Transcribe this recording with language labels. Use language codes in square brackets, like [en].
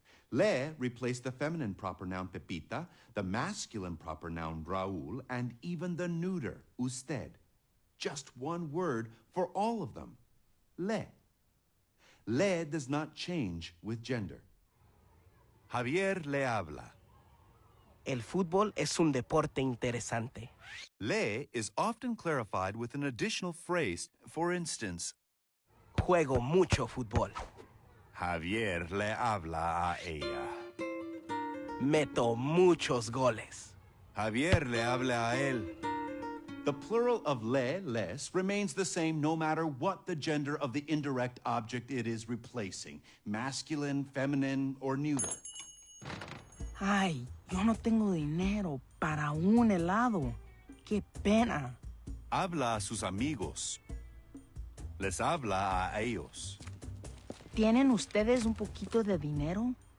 [en] Le replaced the feminine proper noun Pepita, the masculine proper noun Raúl, and even the neuter, usted. Just one word for all of them. Le. Le does not change with gender. [es] Javier le habla. El fútbol es un deporte interesante. [en] Le is often clarified with an additional phrase. For instance, [es] Juego mucho fútbol. Javier le habla a ella. Meto muchos goles. Javier le habla a él. [en] The plural of le, les, remains the same no matter what the gender of the indirect object it is replacing, masculine, feminine, or neuter. [es] Ay, yo no tengo dinero para un helado. ¡Qué pena! Habla a sus amigos. Les habla a ellos. ¿Tienen ustedes un poquito de dinero?